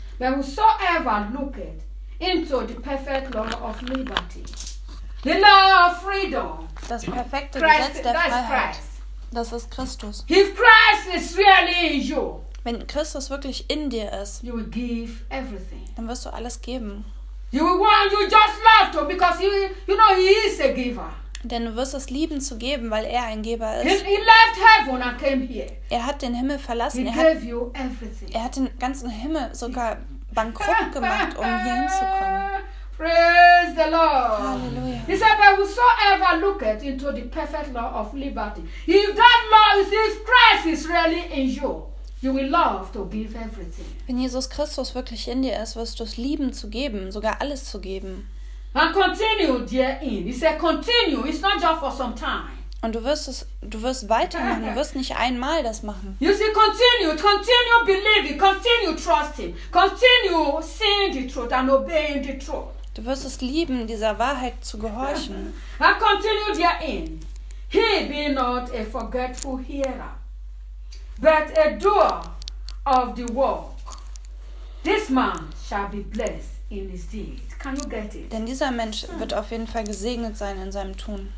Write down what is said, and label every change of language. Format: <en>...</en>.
<en>But whosoever looketh into the perfect law of liberty, the law of freedom,</en> <de>das perfekte Gesetz der Freiheit, Das ist Christus.</de> <en>If Christ is really in you,</en> <de>wenn Christus wirklich in dir ist,</de> <en>you will give everything.</en> <de>Dann wirst du alles geben.</de> <en>You will want you just love to, because he, you know he is a giver.</en> <de>Denn du wirst es lieben zu geben, weil er ein Geber ist.</de> <en>He left heaven and came here.</en> <de>Er hat den Himmel verlassen.</de> <en>He</en> <de>er,</de> <en>gave</en> <de>hat,</de> <en>you everything.</en> <de>Er hat den ganzen Himmel sogar bankrott gemacht, um hier hinzukommen.</de> <en>Praise the Lord.</en> <de>Halleluja.</de> <en>He said, but whosoever looketh into the perfect law of liberty, if that law is his Christ is really in you, you will love to give everything.</en> <de>Wenn Jesus Christus wirklich in dir ist, wirst du es lieben zu geben, sogar alles zu geben.</de> <en>And continue therein. He said, continue. It's not just for some time.</en> <de>Und du wirst es, du wirst weitermachen. Du wirst nicht einmal das machen.</de> <en>You see, continue believing, continue trusting, continue seeing the truth and obeying the truth.</en> <de>Du wirst es lieben, dieser Wahrheit zu gehorchen.</de> <en>And continue therein. He be not a forgetful hearer, but a doer of the work. This man shall be blessed in his deed. Can you get it?</en> <de>Denn dieser Mensch wird auf jeden Fall gesegnet sein in seinem Tun.</de>